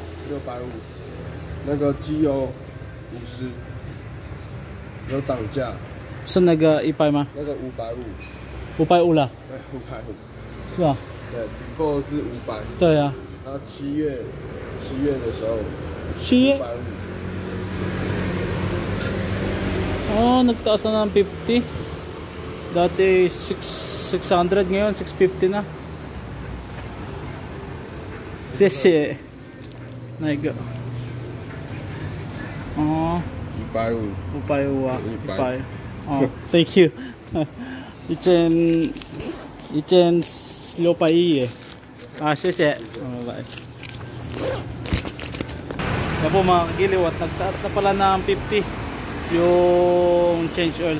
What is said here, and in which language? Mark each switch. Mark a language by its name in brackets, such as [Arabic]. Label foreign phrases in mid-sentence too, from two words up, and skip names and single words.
[Chinese] ？650。那个机油50，有涨价。是那个100吗？那个550。 550了。对，550。是吧？对 ，before 是500。对啊。然后7月的时候。 7月。 550。 [Filipino] Oh, nagtaas na ng 50. Dati 600, ngayon 650 na. Sisi. Naiga. Oh. 550. 550. [English] Oh, thank you. 1600 [Chinese] 啊，谢谢。 [English] Bye. [Filipino] Yan po mga kagiliw at nagtaas na pala ng 50 yung [English] change oil.